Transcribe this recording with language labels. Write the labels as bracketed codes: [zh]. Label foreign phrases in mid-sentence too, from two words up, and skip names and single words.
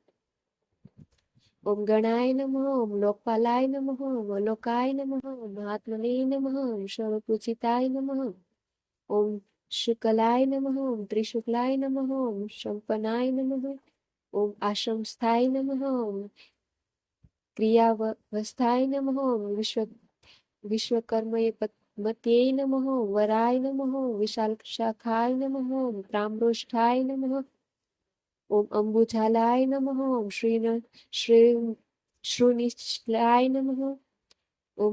[sa] ઓમ ગણાય નમઃ. ઓમ લોકપાલાય નમઃ. ઓમ અલોકાય નમઃ. ઓમ મહાત્મને નમઃ. ઓમ સર્વપૂજિતાય નમઃ. ઓમ શુકલાય નમઃ. ઓમ ત્રિશુક્લાય નમઃ. ઓમ સંપન્નાય નમઃ. ઓમ આશ્રમસ્થાય નમઃ. ઓમ क्रियावस्थाय नमः विश्वकर्मये मत्यै नमः वराय नमः विशालशाखाय नमः ताम्रोष्ठाय नमः ओम अम्बुजालाय नमः श्रीनिश्चलाय नमः ओम